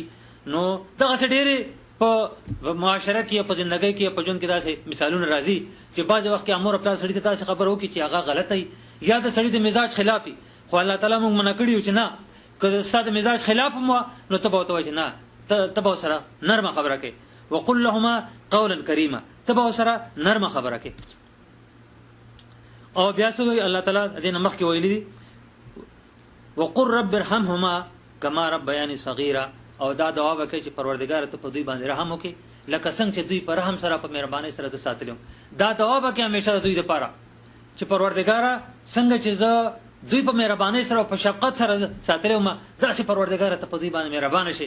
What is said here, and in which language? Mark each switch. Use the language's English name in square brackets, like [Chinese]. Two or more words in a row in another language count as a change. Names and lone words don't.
[Pashto] نو دغسې ډېرې په معاشره کې په زندګۍ کې په ژوند کې داسې مثالونه راځي چې بعضې وخت کې مور پلار سړي ته داسې خبره وکړي چې هغه غلطه وي یا د سړي د مزاج خلاف وي، خو الله تعالی موږ منع کړي یو چې نه که ستا د مزاج خلاف هم وه نو ته به ورته وایې چې نه تبو سره نرمه خبره کې [Arabic] وقل لهما قولا کریما [Pashto] تبو سره نرمه خبره کې. او بیا سوی الله تعالی دین مخ کې ویلي دي [Arabic] وقل رب ارحمهما کما ربیانی صغیرا. [Pashto] او دا دعا وکړي چې پروردګار ته په دوی باندې رحم وکړي لکه څنګه چې دوی په رحم سره په مهرباني سره زه ساتلم. دا دعا وکړي همیشه د دوی لپاره چې پروردګار څنګه چې زه دوی په مهرباني سره او په شفقت سره ساتلم داسې پروردګار ته په دوی باندې مهربان شي.